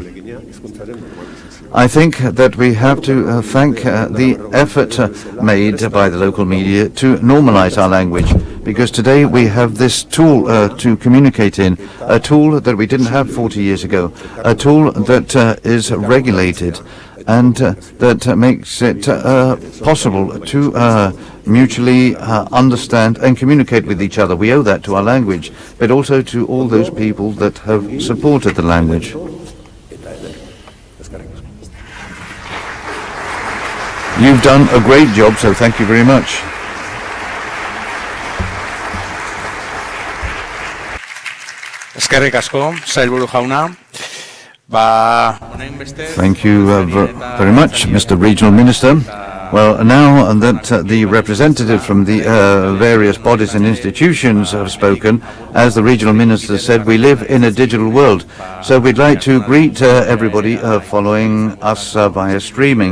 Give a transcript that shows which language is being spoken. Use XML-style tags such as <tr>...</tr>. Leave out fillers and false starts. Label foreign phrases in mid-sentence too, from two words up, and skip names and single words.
<en>I think that we have to thank the effort made by the local media to normalize our language, because today we have this tool to communicate in, a tool that we didn't have 40 years ago, a tool that is regulated and that makes it possible to mutually understand and communicate with each other. We owe that to our language, but also to all those people that have supported the language. You've done a great job, so thank you very much.</en> <eu>Eskerrik asko, sailburu jauna.</eu> <en>Thank you very much, Mr. Regional Minister. Well, now that the representatives from the various bodies and institutions have spoken, as the Regional Minister said, we live in a digital world. So we'd like to greet everybody following us via streaming.</en>